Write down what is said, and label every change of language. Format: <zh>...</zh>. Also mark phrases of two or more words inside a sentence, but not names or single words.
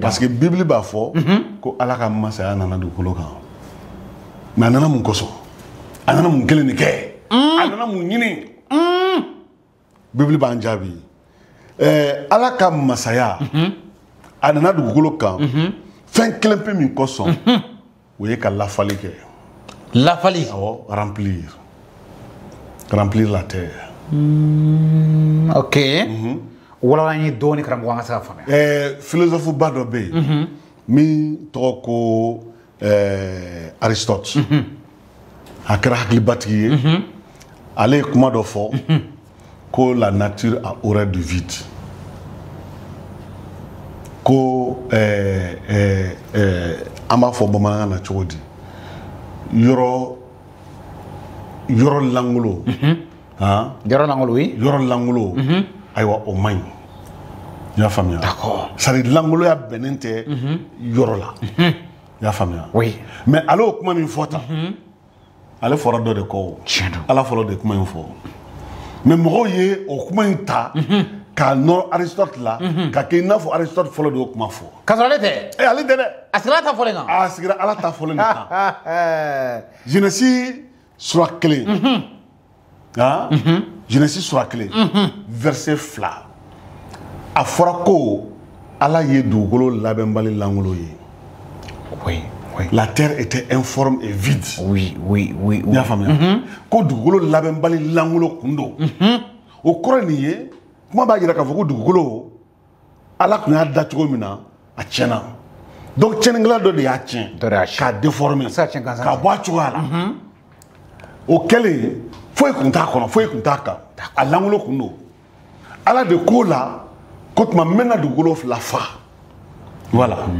<bm>parce que bibili b'a fɔ ko ala ka masaya nana dugukolo kan mais a nana mun kosɔn a nana mun kelen de kɛ a nana mun ɲini bibili b'an jaabi ala ka masaya a nana dugukolo kan fɛn kelen pe min kosɔn o ye ka lafali kɛ lafali</bm> <fr>awɔ remplir la terre</fr> <bm>ok wala an ye dɔɔni karamɔgɔ an ka se ka faamuya philosophe ba dɔ bɛ yen min tɔgɔ ko Aristote a kɛra hakilibatigi ye ale ye kuma dɔ fɔ ko</bm> <fr>la nature a horreur du vide</fr> <bm>ko an b'a fɔ bamanankan na cogo di yɔrɔ langolo yɔrɔ langolo oui yɔrɔ langolo ayiwa o man ɲi i y'a faamuya</bm> <fr>d'accord c'est à dire</fr> <bm>langoloya bɛnnen tɛ yɔrɔ la i y'a faamuya</bm> <fr>oui</fr> <bm>mais ale o kuma min fɔ tan ale fɔra dɔ de kɔ tiɲɛ don ala fɔlɔ de kuma in fɔ mais mɔgɔw ye o kuma in ta k'a nɔrɔ Aristote la ka kɛ i n'a fɔ Aristote fɔlɔ de y'o kuma fɔ k'a sɔrɔ ale tɛ ale tɛ dɛ a sigira ta fɔlen kan a sigira ala ta fɔlen de kan Genèse sura 1 Genèse sura 1 verset 2 a fɔra ko ala ye dugukolo labɛnbali langolo ye</bm> <fr>oui oui la terre était informe et vide oui oui oui</fr> <bm>i y'a faamuya ko dugukolo labɛnbali langolo kun don o kɔrɔ nin ye kuma b'a jira k'a fɔ ko dugukolo ala tun y'a da cogo min na a tiɲɛna donc tiɲɛnikɛla dɔ de y'a tiɲɛ k'a déformer k'a bɔ a cogoya la o kɛlen foyi kun t'a kɔnɔ foyi kun t'a kan a langolo kun don ala de ko la ko tuma n bɛna dugukolo fila fa voilà</bm>